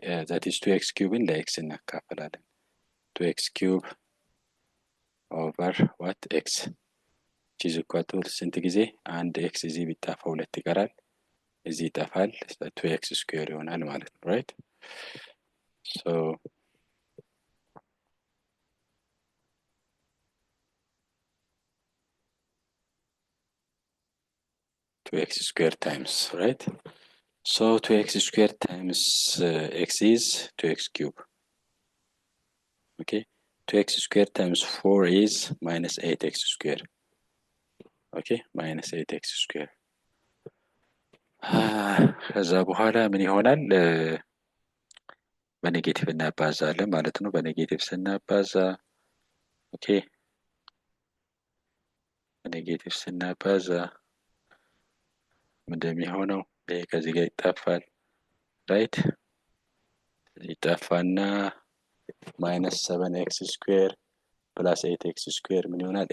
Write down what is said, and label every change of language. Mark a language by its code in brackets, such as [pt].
[en] that is 2x cube [am] ለx እናካፈላለን። [en] 2x cube over what? [am] x which is equal to ስንት ጊዜ አንድ x እዚህ ቢጣፋ 2 ይቀራል እዚህ ይጠፋል 2x square ይሆናል ማለት ነው right? [en] so two x square times right? so 2x square times x is 2x cube. okay 2x square times 4 is minus 8x square. [am] okay minus 8x square ከዛ በኋላ ምን ይሆናል? በኔጌቲቭ እናባዛለን ማለት ነው። በኔጌቲቭ ስናባዛ ኦኬ በኔጌቲቭ ስናባዛ እንደሚሆነው ከዚህ ጋር ይጣፋል ራይት ይጣፋና minus 7x square plus 8x square ምን ይሆናል?